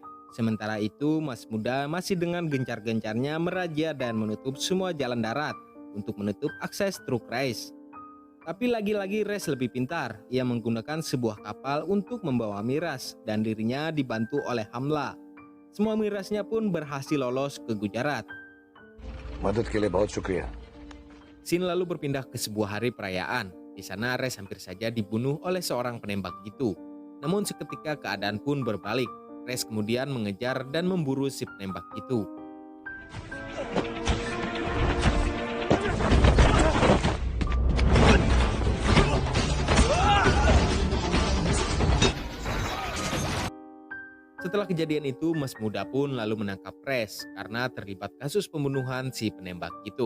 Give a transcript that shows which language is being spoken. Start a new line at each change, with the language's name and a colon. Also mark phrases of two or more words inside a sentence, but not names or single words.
Indonesian: Sementara itu Mas Muda masih dengan gencar-gencarnya merazia dan menutup semua jalan darat untuk menutup akses truk Rais. Tapi lagi-lagi Rais lebih pintar. Ia menggunakan sebuah kapal untuk membawa miras dan dirinya dibantu oleh Hamla. Semua mirasnya pun berhasil lolos ke Gujarat.
Hindi: मदद के लिए बहुत शुक्रिया
Indonesian: Sin lalu berpindah ke sebuah hari perayaan. Di sana Rais hampir saja dibunuh oleh seorang penembak itu. Namun seketika keadaan pun berbalik. Rais kemudian mengejar dan memburu si penembak itu. Setelah kejadian itu, Mas Muda pun lalu menangkap Rais karena terlibat kasus pembunuhan si penembak itu.